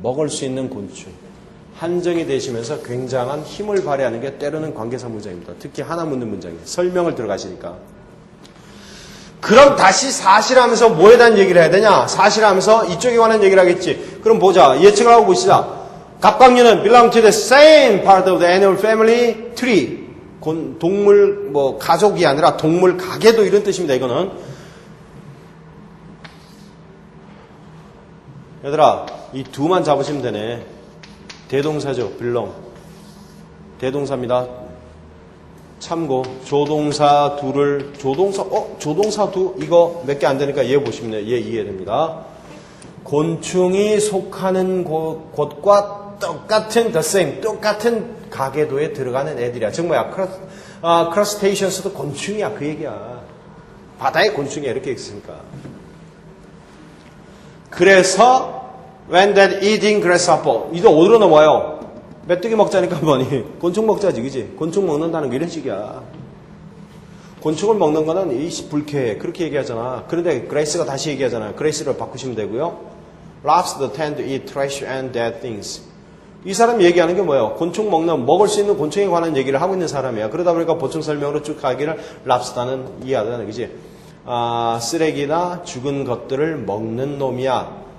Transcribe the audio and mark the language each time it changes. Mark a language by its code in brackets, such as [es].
[ko] 먹을 수 있는 곤충. 한정이 되시면서 굉장한 힘을 발휘하는 게 때로는 관계사 문장입니다. 특히 하나 묻는 문장이에요. 설명을 들어가시니까. 그럼 다시 사실하면서 뭐에 대한 얘기를 해야 되냐? 사실하면서 이쪽에 관한 얘기를 하겠지. 그럼 보자. 예측을 하고 보시자. [en] 갑각류는 belong to the same part of the animal family tree. [ko] 동물, 가족이 아니라 동물 가게도 이런 뜻입니다, 이거는. 얘들아, 이 두만 잡으시면 되네. 대동사죠, belong. 대동사입니다. 참고, 조동사 두를, 조동사 두, 이거 몇 개 안 되니까 얘 보시면 돼요. 얘 이해됩니다. 곤충이 속하는 곳과 똑같은, the same, 똑같은 가계도에 들어가는 애들이야. 즉 뭐야, crustaceans도 곤충이야, 그 얘기야. 바다의 곤충이야, 이렇게 있으니까. 그래서 [en] when that eating grasshopper, [ko] 이제 어디로 넘어와요? 메뚜기 먹자니까 뭐니? 곤충 먹자지, 그지? 곤충 먹는다는 게 이런 식이야. 곤충을 먹는 거는 불쾌해, 그렇게 얘기하잖아. 그런데 그레이스가 다시 얘기하잖아요. 그레이스를 바꾸시면 되고요. [en] Lobsters tend to eat trash and dead things. [ko] 이 사람이 얘기하는 게 뭐예요? 곤충 먹을 수 있는 곤충에 관한 얘기를 하고 있는 사람이야. 그러다 보니까 보충 설명으로 쭉 가기를 랍스타는 이해하잖아, 그지? 쓰레기나 죽은 것들을 먹는 놈이야.